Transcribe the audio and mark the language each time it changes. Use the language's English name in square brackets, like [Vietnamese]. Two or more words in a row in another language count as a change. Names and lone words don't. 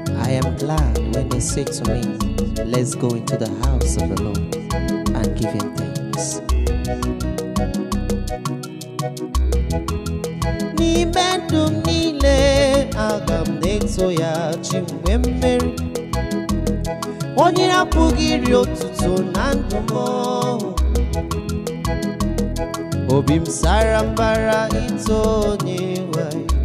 [English] am glad when they say to me, "Let's go into the house of the Lord and give him thanks." [Igbo] N'ime ndụ m niile, aga m na-eto ya, Chi m. nwee mmeri. Onye apụghị iri otuto na ndụ m. Obi m sara mbara ito Onyenwe anyị.